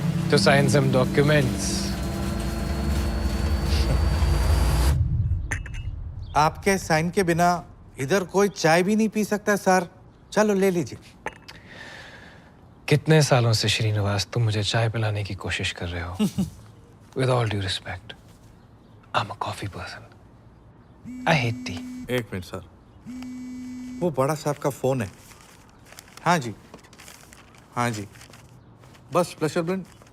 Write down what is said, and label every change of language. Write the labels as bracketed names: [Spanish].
[English] To sign some documents. [Hindi] आपके sign के बिना इधर कोई चाय भी नहीं पी सकता सर। चलो ले लीजिए। कितने सालों से श्रीनिवास तुम मुझे चाय पिलाने की कोशिश कर रहे हो? [English] With all due respect, I'm a coffee person. I hate tea. [Hindi] एक मिनट सर, वो बड़ा साहब का फोन है। हाँ जी, हाँ जी, बस प्लेजर ब्लेंड।